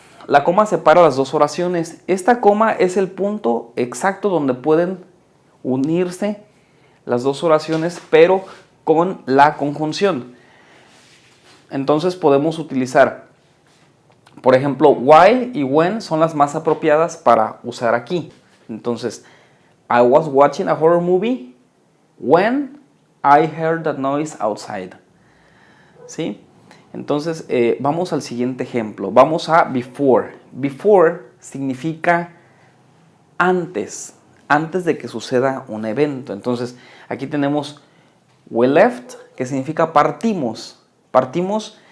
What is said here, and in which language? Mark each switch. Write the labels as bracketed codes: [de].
[es] La coma separa las dos oraciones. Esta coma es el punto exacto donde pueden unirse las dos oraciones, pero con la conjunción. Entonces podemos utilizar, por ejemplo, while y when son las más apropiadas para usar aquí. Entonces, [en] I was watching a horror movie when I heard a noise outside. [es] ¿Sí? Entonces, vamos al siguiente ejemplo. Vamos a before. Before significa antes de que suceda un evento. Entonces, aquí tenemos we left, que significa partimos. Partimos